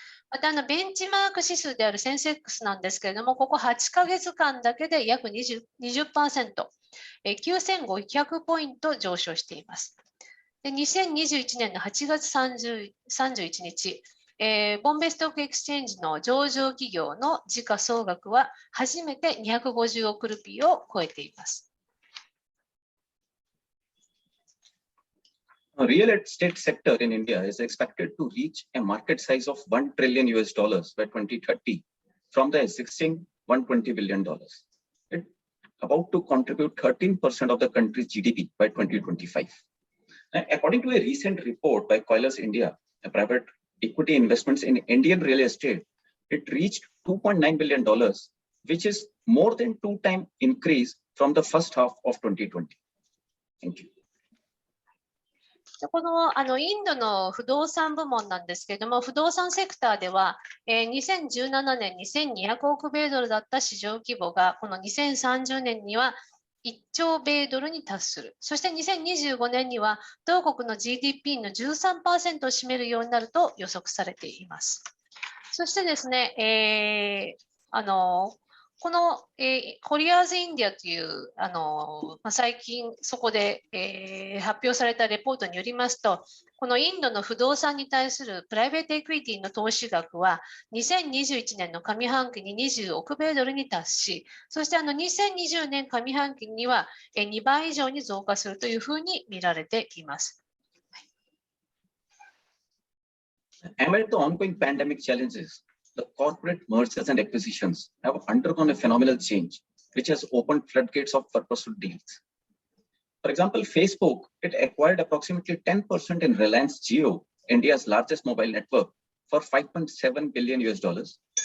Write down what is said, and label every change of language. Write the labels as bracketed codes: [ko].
[ja] またベンチマーク指数であるセンセックスなんですけれども、ここ8ヶ月間だけで約 20%、9500ポイント上昇しています。で、2021年の8月31日、ボンベイストックエクスチェンジの上場企業の時価総額は初めて250億ルピーを超えています。 [en] The real estate sector in India is expected to reach a market size of $1 trillion by 2030 from the existing $120 billion. It's about to contribute 13% of the country's GDP by 2025. According to a recent report by Coilers India, a private equity investments in Indian real estate, it reached $2.9 billion, which is more than 2 times increase from the first half of 2020. Thank you. [ja] このインドの不動産部門なんですけれども、不動産セクターでは、2017年2200億米ドルだった市場規模が、この2030年には1兆米ドルに達する。そして2025年には、同国の GDP の 13% を占めるようになると予測されています。そしてですね、この、コリアーズ・インディアという、最近そこで、発表されたレポートによりますと、このインドの不動産に対するプライベートエクイティの投資額は、2021年の上半期に20億米ドルに達し、そして2020年上半期には2倍以上に増加するというふうに見られています。 [en] Amid the ongoing pandemic challenges, the corporate mergers and acquisitions have undergone a phenomenal change, which has opened floodgates of purposeful deals. For example, Facebook, it acquired approximately 10% in Reliance Jio, India's largest mobile network, for $5.7 billion US.